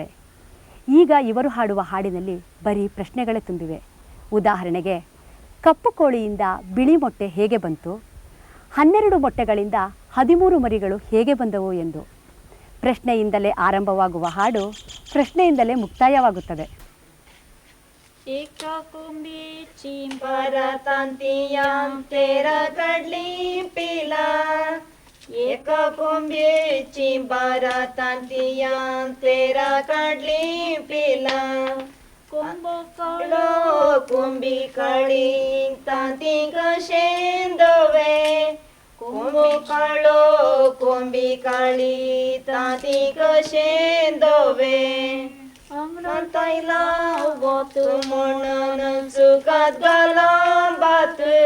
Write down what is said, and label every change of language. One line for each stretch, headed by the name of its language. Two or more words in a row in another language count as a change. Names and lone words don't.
Kannada: ಈಗ ಇವರು ಹಾಡುವ ಹಾಡಿನಲ್ಲಿ ಬರೀ ಪ್ರಶ್ನೆಗಳೇ ತುಂಬಿವೆ. ಉದಾಹರಣೆಗೆ, ಕಪ್ಪು ಕೋಳಿಯಿಂದ ಬಿಳಿ ಮೊಟ್ಟೆ ಹೇಗೆ ಬಂತು, 12 ಮೊಟ್ಟೆಗಳಿಂದ 13 ಮರಿಗಳು ಹೇಗೆ ಬಂದವು ಎಂದು. ಪ್ರಶ್ನೆಯಿಂದಲೇ ಆರಂಭವಾಗುವ ಹಾಡು ಪ್ರಶ್ನೆಯಿಂದಲೇ ಮುಕ್ತಾಯವಾಗುತ್ತದೆ.
Konkani: एका कुंभीची परतांतियां तेरा कडली पिला एका कुंभीची परतांतियां तेरा कडली पिला कुंभकाळो कुंभी काळी तांती कशेंदवे कुंभकाळो कुंभी काळी तांती कशेंदवे अंगणाताईला वत म्हणून चुकात घाला बात